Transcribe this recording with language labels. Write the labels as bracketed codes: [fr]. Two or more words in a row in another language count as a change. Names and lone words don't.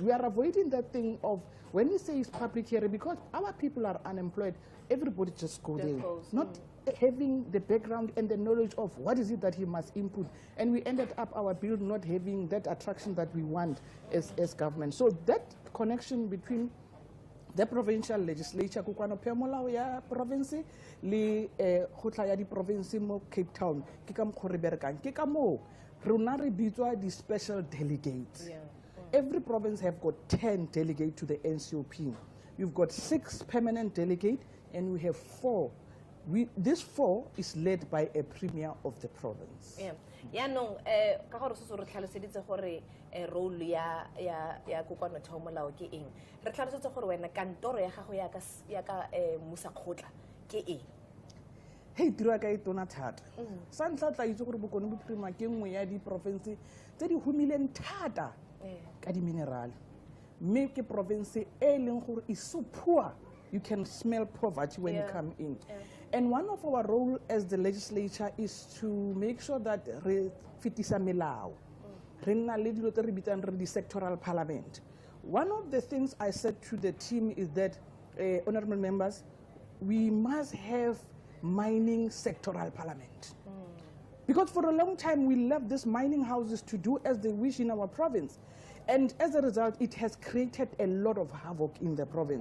[en] We are avoiding that thing of, when we say it's public hearing, because our people are unemployed, everybody just go there, not having the background and the knowledge of what is it that he must input. And we ended up our bill not having that attraction that we want as government. So that connection between the provincial legislature, [tn] kokwanotheo molao ya province le khotla ya di province mo Cape Town, ke ka mokgwa re berekang, ke ka moo rona re bitswa di [en] special delegates. Every province have got 10 delegates to the NCOP. You've got 6 permanent delegates, and we have 4. This 4 is led by a premier of the province. [tn] Yaanong ka gore se re tlhaloseditse gore role ya kokwanotheo molao ke eng. Re tlhalosetse gore wena kantoro ya gago ya ka musakgotla ke eng. Hey, tiro ka e tona thata. Sa ntlha tla itse gore bokone bophirima ke nngwe ya di province tse di humileng thata ka di minerale. Mme ke province e leng gore [en] is so poor, you can smell poverty when you come in. And one of our role as the legislature is to make sure that [tn] re fitisa melao. Re nna le dilo tse re bitsang re di [en] sectoral parliament. One of the things I said to the team is that, honorable members, we must have mining sectoral parliament. Because for a long time, we left these mining houses to do as they wish in our province. And as a result, it has created a lot of havoc in the province.